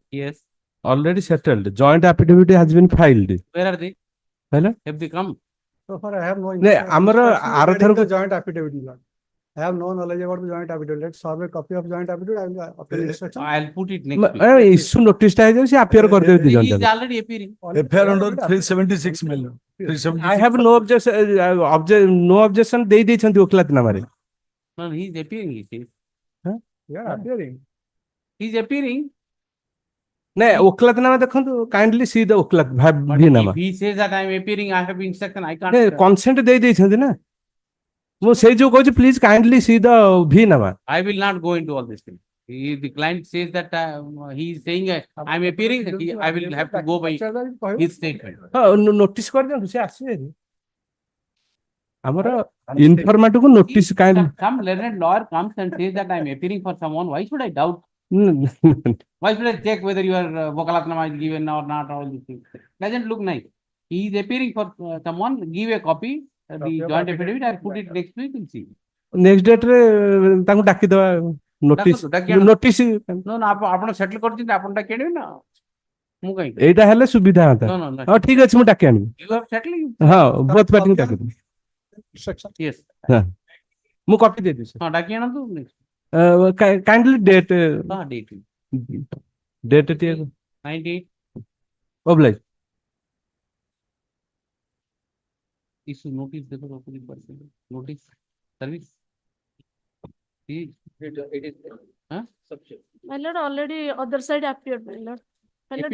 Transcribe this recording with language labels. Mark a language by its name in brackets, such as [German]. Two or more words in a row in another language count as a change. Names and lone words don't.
[English] Yes. Already settled. Joint affidavit has been filed. Where are they? Hello? Have they come? So far, I have no No, Amara regarding the joint affidavit. Lord. I have no knowledge about the joint affidavit. Let's serve a copy of joint affidavit. I will appeal instruction. I'll put it next week. issue notice [Odia] ଟା ହେଇଯାଉଛି appear କରିଦେବେ ଦି [English] He [Odia] ଜଣ [English] is [Odia] ଯାକ. [English] already appearing. FIR under 376 million. 376. I have no objection, no objection [Odia] ଦେଇ ଦେଇଛନ୍ତି ଓକିଲାତ ନାମରେ. [English] No, he is appearing, he says. Yeah, appearing. He is appearing. [Odia] ନାଇଁ ଓକିଲାତ ନାମା ଦେଖନ୍ତୁ [English] kindly see the [Odia] ଓକିଲାତ ଭି ନାମା. [English] If he says that I am appearing, I have instruction, I can't. [Odia] consent ଦେଇ ଦେଇଛନ୍ତି ନା. ମୁଁ ସେଇ ଯୋଉ କହୁଛି [English] please kindly see the [Odia] ଭି ନାମା. [English] I will not go into all this thing. The client says that he is saying I am appearing, I will have to go by his statement. [Odia] ନୋଟିସ କରିଦିଅନ୍ତୁ ସେ ଆସିବେ ଆମର ଇନଫର୍ମାଟିଭ କୁ ନୋଟିସ କାଇଣ୍ଡ [English] Some learned lawyer comes and says that I am appearing for someone. Why should I doubt? Why should I check whether your Vokalatnama is given or not? All these things doesn't look nice. He is appearing for someone. Give a copy. The joint affidavit. I will put it next week and see. next date [Odia] ରେ ତାଙ୍କୁ ଡାକିଦବା [English] notice notice No, no. [Odia] ଆପଣ settle କରିଛନ୍ତି ଆପଣ ଡାକି ଆଣିବେ ନା ମୁଁ କାହିଁକି ଏଇଟା ହେଲେ ସୁବିଧା ହନ୍ତା [English] No, no, no. [Odia] ହଁ ଠିକ ଅଛି ମୁଁ ଡାକି ଆଣିବି [English] You have settled. [Odia] ହଁ [English] both party [Odia] ଡାକିଦେବି [English] Yes. [Odia] ହଁ ମୁଁ କପି ଦେଇଦେବି ହଁ ଡାକି ଆଣନ୍ତୁ next. [English] kindly date [Odia] ହଁ date. ଡେଟ୍ ଟିକେ 98. [English] oblige Issue notice the opposite person. Notice service. It is. Huh? My lord, already other side appeared, my lord. My lord,